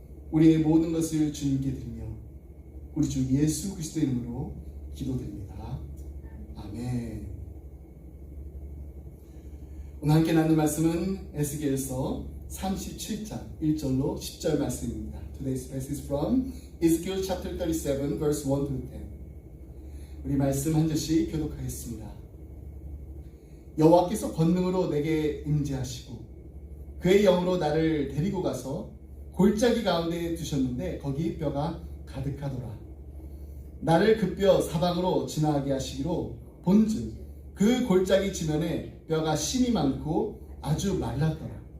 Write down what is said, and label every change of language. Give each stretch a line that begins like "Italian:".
Korean: 우리의 모든 것을 주님께 드리며 우리 주 예수 그리스도 이름으로 기도드립니다. 아멘. 오늘 함께 나눌 말씀은 에스겔서 37장 1절로 10절 말씀입니다.
English: Today's passage is from Ezekiel chapter 37 verse 1 to 10.
Korean: 우리 말씀 한 절씩 교독하겠습니다. 여호와께서 권능으로 내게 임재하시고 그의 영으로 나를 데리고 가서 골짜기 가운데 두셨는데 거기 뼈가 가득하더라. 나를 그 뼈 사방으로 지나가게 하시기로 본즉 그 골짜기 지면에 뼈가 심이 많고 아주 말랐더라.